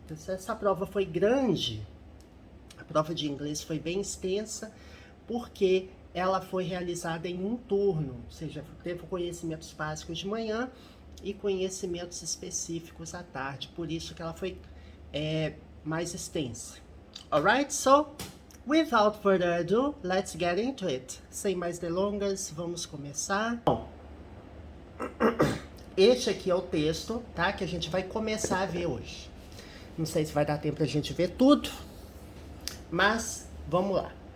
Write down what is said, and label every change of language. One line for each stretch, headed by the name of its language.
Portuguese: Essa prova foi grande, a prova de inglês foi bem extensa, porque ela foi realizada em um turno, ou seja, teve conhecimentos básicos de manhã e conhecimentos específicos à tarde, por isso que ela foi mais extensa.
English: Alright, so, without further ado, let's get into it.
Portuguese: Sem mais delongas, vamos começar. Bom, este aqui é o texto, tá, que a gente vai começar a ver hoje. Não sei se vai dar tempo pra gente ver tudo, mas vamos lá.